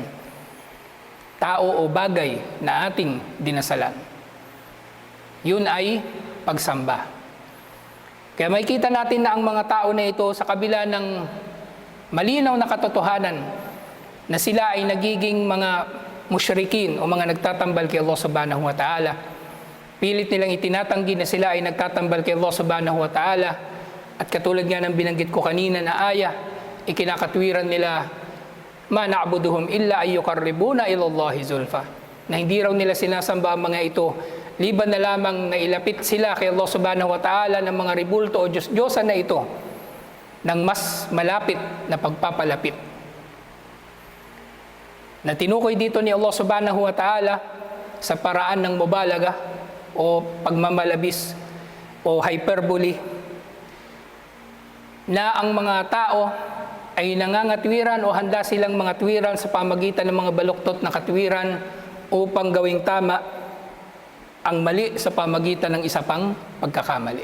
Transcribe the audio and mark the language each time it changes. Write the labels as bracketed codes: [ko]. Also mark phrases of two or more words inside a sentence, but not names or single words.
[tl] Tao o bagay na ating dinasalan. Yun ay pagsamba. Kaya makikita natin na ang mga tao na ito sa kabila ng malinaw na katotohanan na sila ay nagiging mga musyrikin o mga nagtatambal kay [ar] الله سبحانه وتعالى. [tl] Pilit nilang itinatanggi na sila ay nagtatambal kay [ar] الله سبحانه وتعالى. [tl] At katulad nga ng binanggit ko kanina na aya, ikinakatwiran nila, [ar] ما نعبدهم إلا ليقربونا إلى الله زلفى. [tl] Na hindi raw nila sinasamba ang mga ito, liban na lamang na ilapit sila kay [ar] الله سبحانه وتعالى [tl] ng mga ribulto o Diyos-Diyosan na ito ng mas malapit na pagpapalapit. Na tinukoy dito ni [ar] الله سبحانه وتعالى [tl] sa paraan ng mubalaga o pagmamalabis o hyperbole, na ang mga tao ay nangangatwiran o handa silang mga twiran sa pamagitan ng mga baluktot na katwiran upang gawing tama ang mali sa pamagitan ng isa pang pagkakamali.